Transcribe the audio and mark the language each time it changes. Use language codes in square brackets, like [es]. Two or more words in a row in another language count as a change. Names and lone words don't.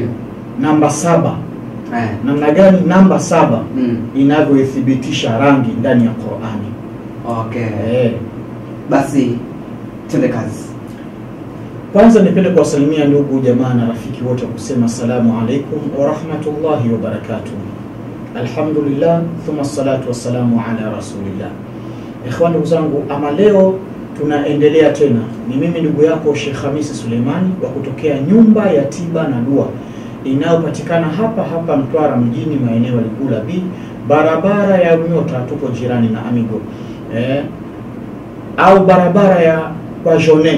[sw] Namba 7. Namna gani namba 7 inavyothibitisha rangi ndani ya Qur'ani. Okay. Basi twende kazi. Kwanza nipende kuwasalimia ndugu jamaa na rafiki wote kusema [ar] السلام عليكم ورحمة الله وبركاته. الحمد لله ثم الصلاة والسلام على رسول الله. [sw] Ikhwan ndugu zangu, ama leo tunaendelea tena. Ni mimi ndugu yako Sheikh Hamisi Suleimani wa kutokea nyumba ya tiba na dua inayopatikana hapa Mtwara mjini, maeneo ya Ligula B, barabara ya Nyota, tupo jirani na Amigo. Au barabara ya kwa Jone.